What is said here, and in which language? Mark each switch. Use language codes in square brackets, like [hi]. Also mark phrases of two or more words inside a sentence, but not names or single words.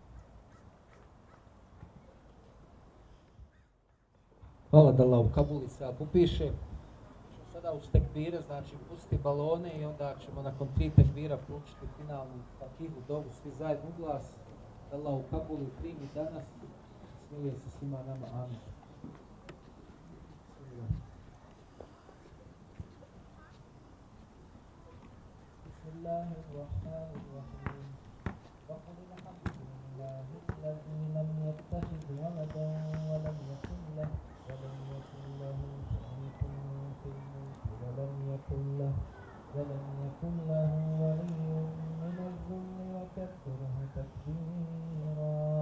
[bs] Hvala da Allah u Kabuli se upiše. Sada uz tekbire, znači pusti balone i onda ćemo nakon 3 tekbira proučiti finalnu fatihu dovu, svi zajedno u glas. Da Allah u Kabuli primi danas, smiluje se svima nama, amin. [ar] بسم الله الرحمن الرحيم. وقل الحمد لله الذي لم يتخذ ولدا ولم يكن له شريك في الملك ولم يكن له ولي من الذل وكبره تكبيرا.